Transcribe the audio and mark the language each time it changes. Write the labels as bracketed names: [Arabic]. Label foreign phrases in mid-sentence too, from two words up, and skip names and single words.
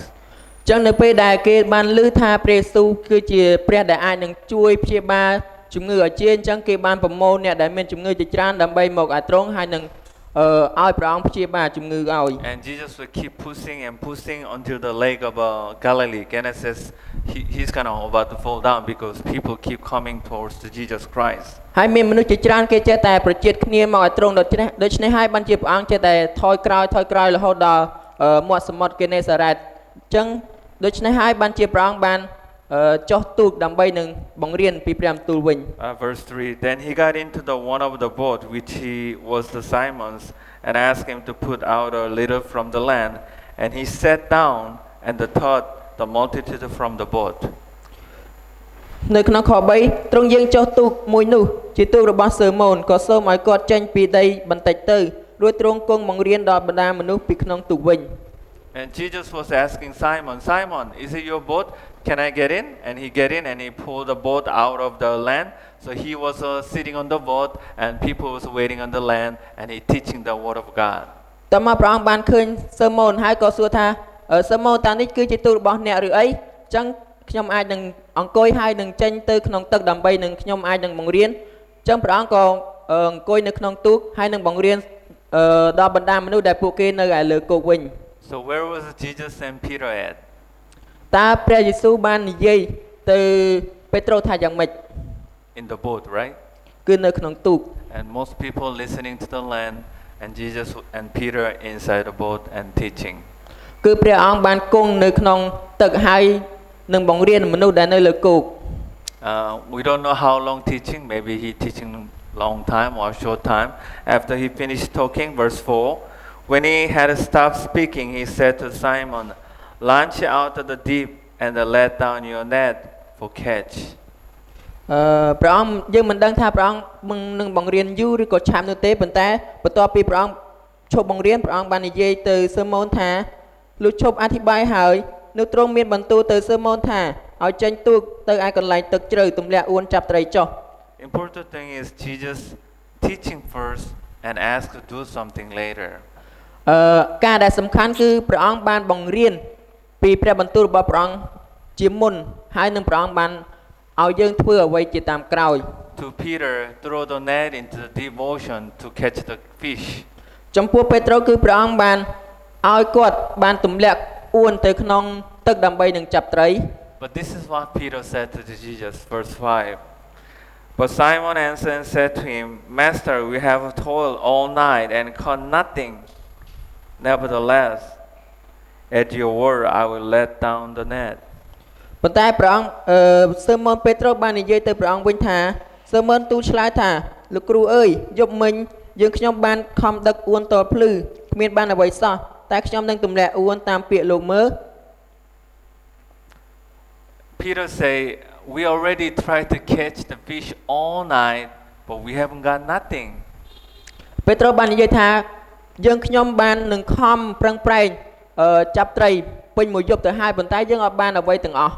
[Khmer] ចឹងនៅពេលដែលគេបានឮថាព្រះយេស៊ូវគឺជាព្រះដែលអាចនឹងជួយព្យាបាលជំងឺឲ្យជាអញ្ចឹងគេបានប្រមូលអ្នកដែលមានជំងឺជាច្រើនដើម្បីមកឲ្យទ្រង់ហើយនឹងឲ្យព្រះអង្គព្យាបាលជំងឺឲ្យ [English] And Jesus will keep pushing and pushing until the lake of Galilee. Genesis, he's kind of about to fall down because people keep coming towards the Jesus Christ. [Khmer] ហើយមានមនុស្សជាច្រើនគេចេះតែប្រជិតគ្នាមកឲ្យទ្រង់ដូច្នេះហើយបានជាព្រះអង្គចេះតែថយក្រោយរហូតដល់មាត់សមុទ្រកេនេសារ៉េតអញ្ចឹងដូច្នេះហើយបានជាព្រះអង្គបានចុះទូកដើម្បីនឹងបង្រៀនពីព្រះបន្ទូលវិញ [English] Verse 3 Then he got into the one of the boat which he was the Simon's and asked him to put out a little from the land and he sat down and taught the multitude from the boat [Khmer] នៅក្នុងខ3ទ្រង់យាងចុះទូកមួយនោះជាទូករបស់សឺម៉ូនក៏សូមឲ្យគាត់ចេញពីដីបន្តិចទៅរួចទ្រង់គង់បង្រៀនដល់បណ្ដាមនុស្សពីក្នុងទូកវិញ [English] And Jesus was asking Simon, Simon, is it your boat? can I get in? And he get in and he pulled the boat out of the land. So he was sitting on the boat and people was waiting on the land and he teaching the word of God. [Khmer] តើមកព្រះអង្គបានឃើញសឺម៉ូនហើយក៏សួរថាសឺម៉ូនតានេះគឺជាទូតរបស់អ្នកឬអីអញ្ចឹងខ្ញុំអាចនឹងអង្គុយហើយនឹងចេញទៅក្នុងទឹកដើម្បីនឹងខ្ញុំអាចនឹងបង្រៀនអញ្ចឹងព្រះអង្គក៏អង្គុយនៅក្នុងទូកហើយនឹងបង្រៀនដល់បណ្ដាមនុស្សដែលពួកគេនៅឯលើគោកវិញ [English] So where was Jesus and Peter at? [Khmer] តើព្រះយេស៊ូវបាននិយាយទៅពេត្រុសថាយ៉ាងម៉េច [English] In the boat, right? [Khmer] គឺនៅក្នុងទូក [English] And most people listening to the land and Jesus and Peter inside the boat and teaching. [Khmer] គឺព្រះអង្គបានគង់នៅក្នុងទឹកហើយនឹងបង្រៀនមនុស្សដែលនៅលើគោក [English] We don't know how long teaching, maybe he teaching long time or short time. After he finished talking, verse 4, when he had stopped speaking, he said to Simon, launch out of the deep and let down your net for catch. [Khmer] ព្រះអង្គយើងមិនដឹងថាព្រះអង្គនឹងបង្រៀនយូរឬក៏ឆាប់នោះទេប៉ុន្តែបន្ទាប់ពីព្រះអង្គឈប់បង្រៀនព្រះអង្គបាននិយាយទៅសឺម៉ូនថាលុះឈប់អធិប្បាយហើយនោះទ្រង់មានបន្ទូលទៅសឺម៉ូនថាឲ្យចេញទូកទៅឯកន្លែងទឹកជ្រៅទម្លាក់អួនចាប់ត្រីចុះ [English] Important thing is Jesus teaching first and ask to do something later. [Khmer] ការដែលសំខាន់គឺព្រះអង្គបានបង្រៀនពីព្រះបន្ទូលរបស់ព្រះអង្គជាមុនហើយនឹងព្រះអង្គបានឲ្យយើងធ្វើអ្វីជាតាមក្រោយ [English] To Peter, throw the net into the deep ocean to catch the fish. [Khmer] ចំពោះពេត្រុសគឺព្រះអង្គបានឲ្យគាត់បានទម្លាក់អួនទៅក្នុងទឹកដើម្បីនឹងចាប់ត្រី [English] But this is what Peter said to Jesus, verse 5. But Simon answered and said to him, Master, we have toiled all night and caught nothing. Nevertheless, at your word I will let down the net. [Khmer] ប៉ុន្តែព្រះអង្គសឺម៉ូនពេត្រុសបាននិយាយទៅព្រះអង្គវិញថាសឺម៉ូនទូលឆ្លើយថាលោកគ្រូអើយយប់មិញយើងខ្ញុំបានខំដឹកអួនតលភ្លឺគ្មានបានអ្វីសោះតែខ្ញុំនឹងទម្លាក់អួនតាមពាក្យលោកមើល [English] Peter say, we already tried to catch the fish all night, but we haven't got nothing. [Khmer] ពេត្រុសបាននិយាយថាយើងខ្ញុំបាននឹងខំប្រឹងប្រែងចាប់ត្រីពេញមួយយប់ទៅហើយប៉ុន្តែយើងអត់បានអ្វីទាំងអស់